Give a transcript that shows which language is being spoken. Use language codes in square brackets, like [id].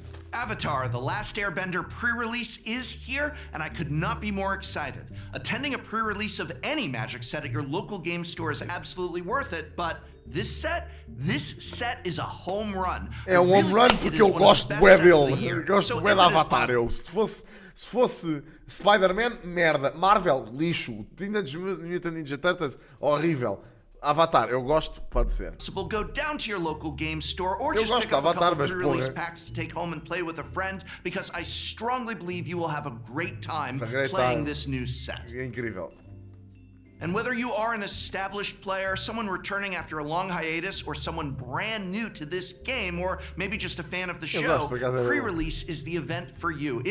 [en] Avatar, The Last Airbender pre-release is here, and I could not be more excited. Attending a pre-release of any Magic set at your local game store is absolutely worth it, but this set is a home run. [pt] É um home run porque eu gosto bué dele. Eu gosto bué de Avatar. Se fosse Spider-Man, merda. Marvel, lixo. Teenage Mutant Ninja Turtles, horrível. Avatar, eu gosto, pode ser. [en] Go down to your local game store or just pick up a couple of pre-release packs to take home and play with a friend, because I strongly believe you will have a great time playing this new set. [pt] É incrível. [en] And whether you are an established player, someone returning after a long hiatus, or someone brand new to this game, or maybe just a fan of the show, pre-release is the event for you.